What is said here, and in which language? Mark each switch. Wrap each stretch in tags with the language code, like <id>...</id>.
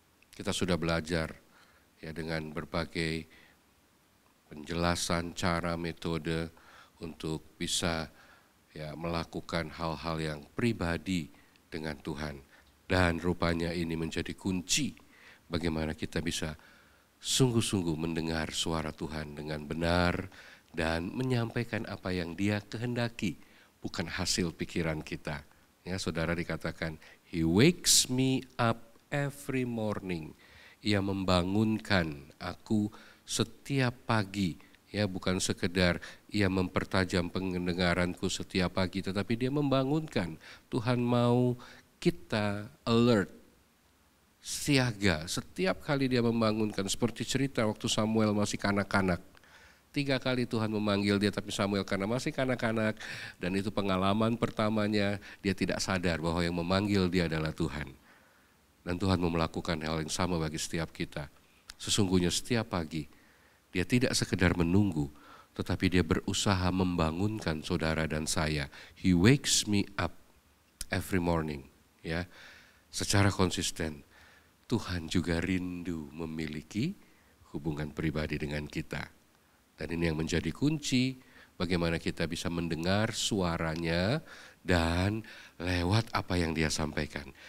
<id>Kita sudah belajar ya dengan berbagai penjelasan cara metode untuk bisa ya melakukan hal-hal yang pribadi dengan Tuhan. Dan rupanya ini menjadi kunci bagaimana kita bisa sungguh-sungguh mendengar suara Tuhan dengan benar dan menyampaikan apa yang Dia kehendaki, bukan hasil pikiran kita. Ya, saudara dikatakan,</id> <en>He wakes me up every morning.</en> <id>Ia membangunkan aku setiap pagi. Ya, bukan sekedar Ia mempertajam pendengaranku setiap pagi, tetapi Dia membangunkan. Tuhan mau kita alert, siaga. Setiap kali Dia membangunkan, seperti cerita waktu Samuel masih kanak-kanak. 3 kali Tuhan memanggil dia, tapi Samuel karena masih kanak-kanak, dan itu pengalaman pertamanya, dia tidak sadar bahwa yang memanggil dia adalah Tuhan. Dan Tuhan mau melakukan hal yang sama bagi setiap kita. Sesungguhnya setiap pagi, dia tidak sekedar menunggu, tetapi dia berusaha membangunkan saudara dan saya.</id> <en>He wakes me up every morning.</en> <id>Ya, secara konsisten, Tuhan juga rindu memiliki hubungan pribadi dengan kita. Dan ini yang menjadi kunci bagaimana kita bisa mendengar suaranya dan lewat apa yang Dia sampaikan.</id>